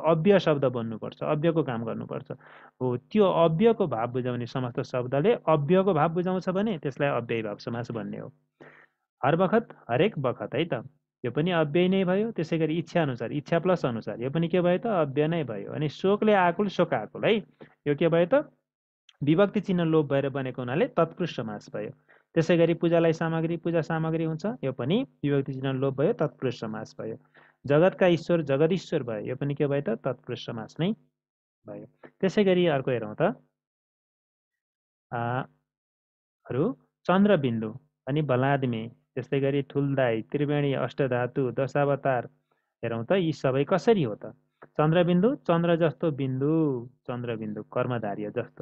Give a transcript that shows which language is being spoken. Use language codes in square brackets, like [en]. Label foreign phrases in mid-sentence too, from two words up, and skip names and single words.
[ne] अव्यय शब्द बन्नुपर्छ, अव्ययको काम गर्नुपर्छ हो। त्यो अव्ययको भाव बुझाउने समस्त शब्दले अव्ययको भाव बुझाउँछ भने त्यसलाई अव्ययीभाव समास भन्ने हो। हर बखत, हरेक बखत है त, यो पनि अव्यय नै भयो। त्यसै गरी इच्छा अनुसार, इच्छा प्लस अनुसार, यो पनि के भयो त? अव्यय नै भयो। अनि शोकले आकुल, शोकाकुल है, यो के भयो त? विभक्ति चिन्ह लोप भएर बनेको हुनाले तत्पुरुष समास भयो। त्यसै गरी पूजालाई सामग्री, पूजा सामग्री हुन्छ, यो पनि विभक्ति चिन्ह लोप भयो, तत्पुरुष समास भयो। जगतका ईश्वर, जगदीश्वर भयो, यो पनि के भयो त? तत्पुरुष समास नै भयो। त्यसै गरी अर्को हेरौँ त, चन्द्रबिन्दु अनि बलादमे, त्यस्तै गरी ठुलदाई, त्रिवेणी, अष्टधातु, दशावतार, हेरौँ त यी सबै कसरी हो त? चन्द्रबिन्दु, चन्द्र जस्तो बिन्दु, चन्द्रबिन्दु कर्मधार्य जस्तो।